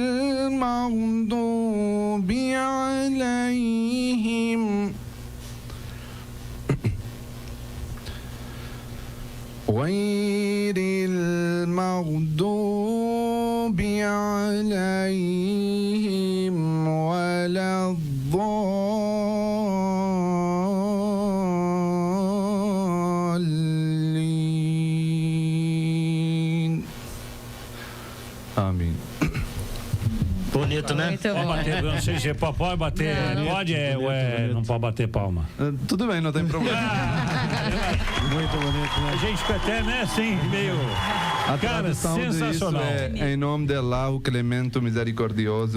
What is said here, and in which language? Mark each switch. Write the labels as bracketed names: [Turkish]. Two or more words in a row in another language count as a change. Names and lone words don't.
[Arabic] المغضوب عليهم غير المغضوب عليهم ولا الضالين آمين. [Portuguese] Bonito, né? Muito Pode bom. bater, não sei se pode bater. Não. Pode, não pode bater palma. Tudo bem, não tem problema. Muito bonito, né? A gente fica até, né, assim, meio... A Cara, tradução sensacional. disso é em nome de Allah, o Clemente, o Misericordioso.